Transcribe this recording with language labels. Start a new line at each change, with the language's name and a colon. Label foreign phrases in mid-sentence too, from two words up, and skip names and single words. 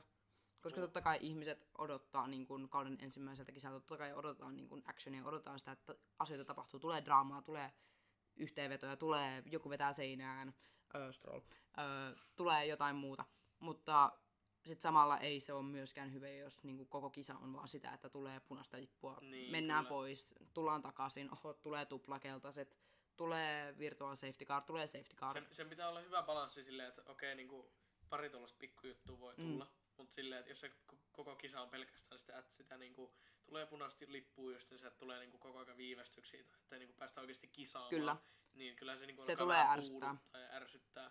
Finnish: Koska totta kai ihmiset odottaa niin kuin kauden ensimmäiseltä kisalta, totta kai odotetaan niin kuin actionia, odotetaan sitä, että asioita tapahtuu, tulee draamaa, tulee yhteenvetoja, tulee joku vetää seinään, Stroll, tulee jotain muuta. Mutta sitten samalla ei se ole myöskään hyvä, jos niinku koko kisa on vaan sitä, että tulee punaista lippua, niin, mennään kyllä pois, tullaan takaisin, tulee tuplakeltaiset, tulee
English: virtual safety car,
Finnish: tulee
English: safety car.
Finnish: Sen pitää olla hyvä balanssi silleen, että okei, niinku pari tuollaista pikkujuttua voi tulla, mutta silleen, että jos se koko kisa on pelkästään sitä, että sitä niinku tulee punaista lippua, just niin se tulee niinku koko ajan viivästyksiä, tai että niinku päästä oikeasti kisaamaan, kyllä, niin kyllä se, niinku se tulee ärsyttää.